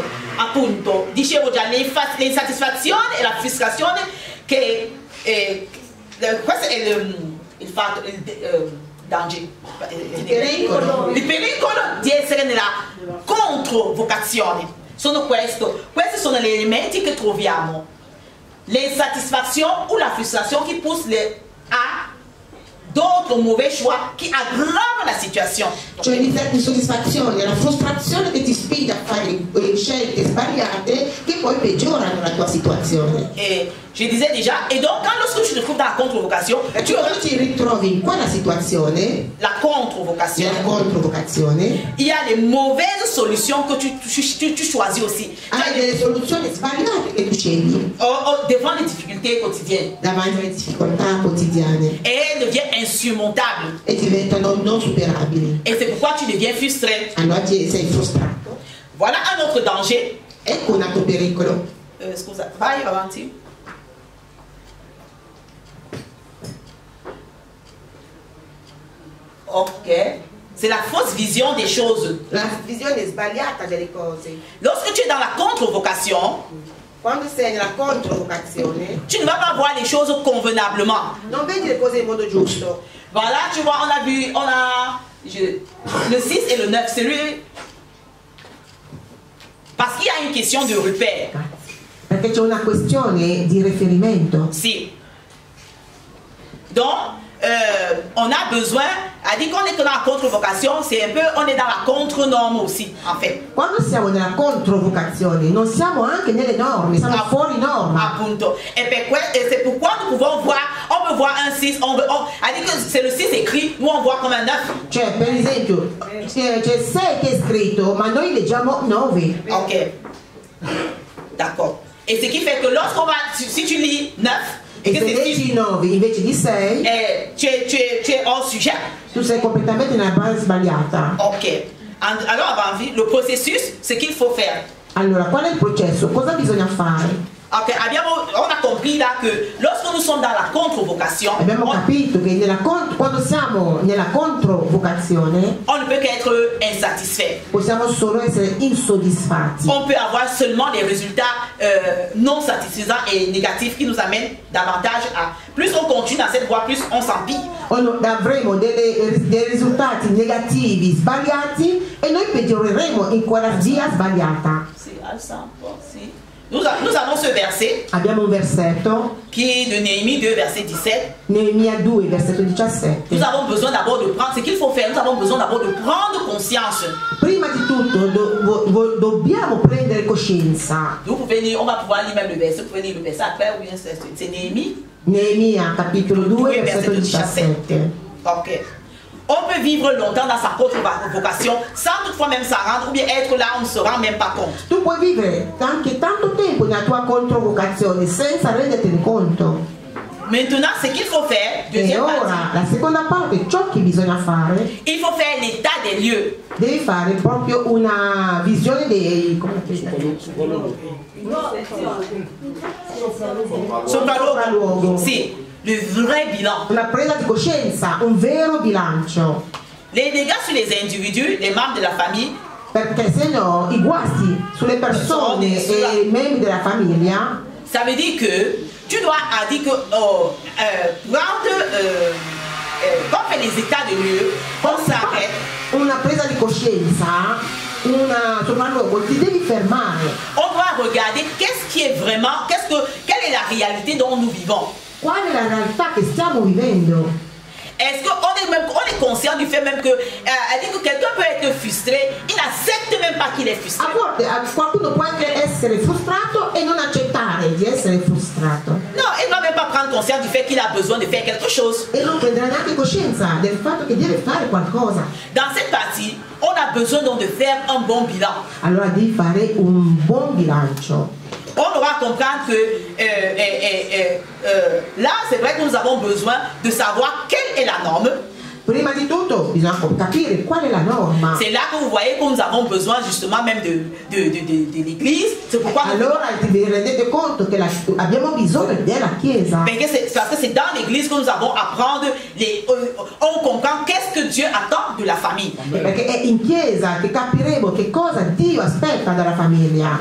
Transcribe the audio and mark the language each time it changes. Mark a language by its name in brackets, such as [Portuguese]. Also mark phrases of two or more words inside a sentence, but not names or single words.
[Italian] Appunto, dicevo già, l'insatisfazione e la frustrazione che questo è il fatto, il danger, il pericolo di essere nella controvocazione. Questi sono gli elementi che troviamo. L'insatisfazione o la frustrazione che [French] pousse a d'autres mauvais choix qui [Italian] aggravano la situazione. Cioè l'insoddisfazione, la frustrazione che ti spinge a fare scelte sbagliate che poi peggiorano la tua situazione. [French] Et je disais déjà, et donc lorsque tu te trouves dans la controvocation, [Italian] Tu quando ti ritrovi in quella situazione, [French] la controvocation, [Italian] nella controvocazione, [French] il y a les mauvaises solutions que tu choisis aussi. [Italian] hai delle soluzioni sbagliate che tu scegli [French] Devant les difficultés quotidiennes. [Italian] davanti alle difficoltà quotidiane [French] Et elles deviennent insurmontables. [Italian] e diventano non superabili. [French] Et c'est pourquoi tu deviens frustré. [Italian] Allora sei frustrato. [French] Voilà un autre danger. [Italian] Ecco un altro pericolo. Scusa, vai avanti. Ok. [French] C'est la fausse vision des choses. [Italian] La visione sbagliata delle cose. [French] Lorsque tu es dans la controvocation, [Italian] Quando sei nella controvocazione, [French] tu ne vas pas voir les choses convenablement. [Italian] non vedi le cose in modo giusto. [French] Voilà, tu vois, le 6 et le 9, c'est lui. Parce qu'il y a une question de repère. [Italian] Perché c'è una questione di riferimento. Si. [French] Donc, on a besoin, à dire qu'on est dans la contre-vocation, c'est un peu, on est dans la contre-norme aussi, en fait. [Italian] Quando siamo nella controvocazione, non siamo anche nelle norme, siamo fuori norma. Appunto. [French] Et c'est pourquoi nous pouvons voir, on peut voir un 6, à dire que c'est le 6 écrit, nous on voit comme un 9. [Italian] Cioè, per esempio, c'è 6 che è scritto, ma noi leggiamo 9. [French] Ok. D'accord. Et ce qui fait que lorsqu'on va, si tu lis 9, [Italian] E se leggi 9 invece di 6, [French] tu es hors sujet. [Italian] tu sei completamente nella base sbagliata. Ok. [French] Alors, le processus, ce qu'il faut faire. [Italian] Allora, qual è il processo? Cosa bisogna fare? [French] Ok, on a compris là que lorsque nous sommes dans la contre-vocation, [Italian] Abbiamo capito che quando siamo nella controvocazione [French] on ne peut qu'être insatisfait. [Italian] possiamo solo essere insoddisfatti. [French] On peut avoir seulement des résultats non satisfaisants et négatifs qui nous amènent davantage à... Plus on continue dans cette voie, plus on s'empire. [Italian] Avremo dei risultati negativi sbagliati e noi peggioreremo in quella via sbagliata. [French] Nous avons ce verset [Italian] Abbiamo un versetto, [French] qui est de Néhémie 2, verset 17. [Italian] Neemia 2, versetto 17. [French] Nous avons besoin d'abord de prendre ce qu'il faut faire. Nous avons besoin d'abord de prendre conscience. [Italian] Prima di tutto dobbiamo prendere coscienza. [French] Vous pouvez lire, on va pouvoir lire même le verset. Vous pouvez lire le verset après ou bien c'est Néhémie. [Italian] Neemia capitolo 2, versetto 17. Ok. [French] On peut vivre longtemps dans sa propre vocation sans toutefois même s'en rendre ou bien être là, on ne se rend même pas compte. [Italian] Tu puoi vivere anche tanto tempo nella tua controvocazione senza rendertene conto. [French] Maintenant, ce qu'il faut faire, [Italian] E [French] deuxième [Italian] ora, [French] partie, [Italian] la seconda parte, ciò che bisogna fare, [French] il faut faire l'état des lieux. [Italian] devi fare proprio una visione dei... come si dice? Sopralluogo. [French] Sì, le vrai bilan. [Italian] Una presa di coscienza, un vero bilancio. [French] Les dégâts sur les individus, les membres de la famille, [Italian] Perché se no i guasti sulle persone e i membri della famiglia, [French] ça veut dire que tu dois dire que prendre comme fait les états de lieu, on s'arrête. [Italian] una presa di coscienza, una sopralluogo, ti devi fermare. [French] On doit regarder qu'est-ce qui est vraiment, quelle est la réalité dont nous vivons. [Italian] Qual è la realtà che stiamo vivendo? [French] Est-ce qu'on est conscient du fait même que, elle dit que quelqu'un peut être frustré, il n'accepte même pas qu'il est frustré. [Italian] A volte qualcuno può anche essere frustrato e non accettare di essere frustrato. [French] Non, il ne va même pas prendre conscience du fait qu'il a besoin de faire quelque chose. [Italian] E non prenderà neanche coscienza del fatto che deve fare qualcosa. [French] Dans cette partie, on a besoin donc de faire un bon bilan. [Italian] Allora devi fare un buon bilancio. [French] On aura comprendre que là, c'est vrai que nous avons besoin de savoir quelle est la norme. [Italian] Prima di tutto bisogna capire qual è la norma. [French] C'est là que vous voyez que nous avons besoin justement même de l'église. C'est pourquoi [Italian] Allora vi rendete conto che abbiamo bisogno della Chiesa. [French] parce que c'est dans l'église que nous avons à apprendre, on comprend qu'est-ce que Dieu attend de la famille. [Italian] Perché è in Chiesa che capiremo che cosa Dio aspetta dalla famiglia.